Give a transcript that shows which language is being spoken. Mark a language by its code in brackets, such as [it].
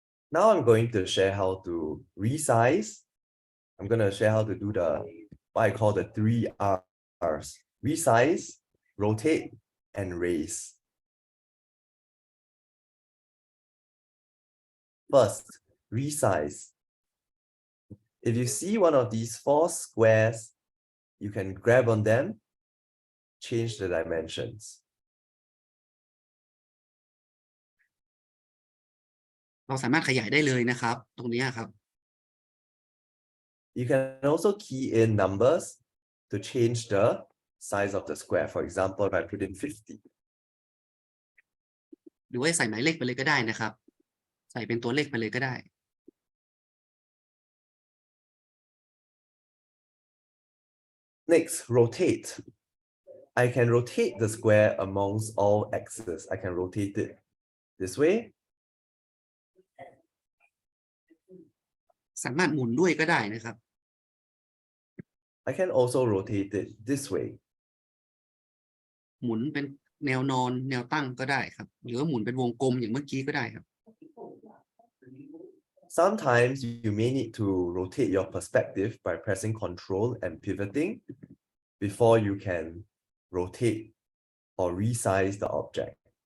[en] Now I'm going to share how to resize. I'm going to share how to do what I call the 3 R's. Resize, rotate, and raise. First, resize. If you see one of these 4 squares, you can grab on them, change the dimensions. [th] เราสามารถขยายได้เลยนะครับ ตรงนี้ครับ [en] You can also key in numbers to change the size of the square. For example, if I put in 50. [th] หรือว่าใส่หมายเลขไปเลยก็ได้นะครับ ใส่เป็นตัวเลขไปเลยก็ได้ [en] Next, rotate. I can rotate the square amongst all axes. I can rotate it this way. [th] สามารถหมุนด้วยก็ได้นะครับ [en] I can also rotate it this way. [th] หมุนเป็นแนวนอนแนวตั้งก็ได้ครับ หรือว่าหมุนเป็นวงกลมอย่างเมื่อกี้ก็ได้ครับ [en] Sometimes you may need to rotate your perspective by pressing Control and pivoting before you can rotate or resize the object.